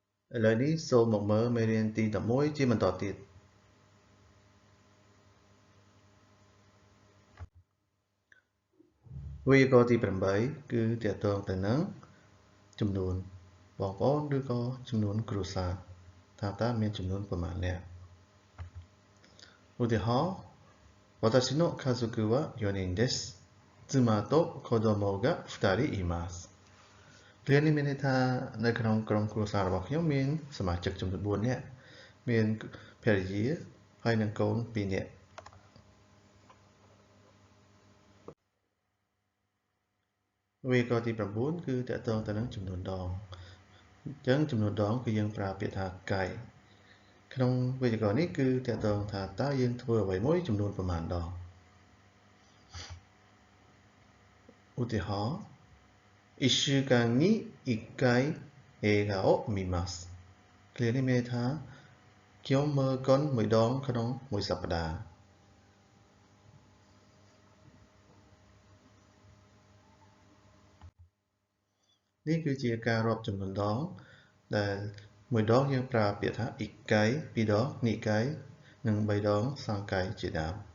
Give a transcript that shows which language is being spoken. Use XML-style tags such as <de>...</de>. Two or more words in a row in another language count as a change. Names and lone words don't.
<km>ឥឡូវនេះសូមមកមើលមេរៀនទី11ជាបន្តទៀតវេយ្យាករណ៍ទី8គឺទាក់ទងទៅ នឹងចំនួនបងប្អូនឬក៏ចំនួនគ្រួសារថាតើមានចំនួនប៉ុន្មាននាក់ឧទាហរណ៍</km> <ja>私の家族は4人です妻と子供が2人います</ja> <km>គ្រានេះមានន័យថានៅក្នុងក្រុមគ្រួសាររបស់ខ្ញុំមានសមាជិកចំនួន4នាក់មានភរិយាហើយនិងកូន2នាក់ វេយ្យាករណ៍ទី9គឺទាក់ទងទៅនឹងចំនួនដងអញ្ចឹងចំនួនដងគឺយើងប្រើពាក្យថាកៃក្នុងវេយ្យាករណ៍នេះគឺទាក់ទងថាតើយើងធ្វើអ្វីមួយចំនួនប៉ុន្មានដងឧទាហរណ៍</km> <ja>1 週間に1回映画を見ます</ja> <km>ឃ្លានេះមានន័យថាខ្ញុំមើលកុនមួយដងក្នុងមួយសប្តាហ៍ នេះគឺជាការរាប់ចំនួនដងដែលមួយដងយើងប្រើពាក្យថា1回 2ដង2回និង3ដង3回ជាដើម</km>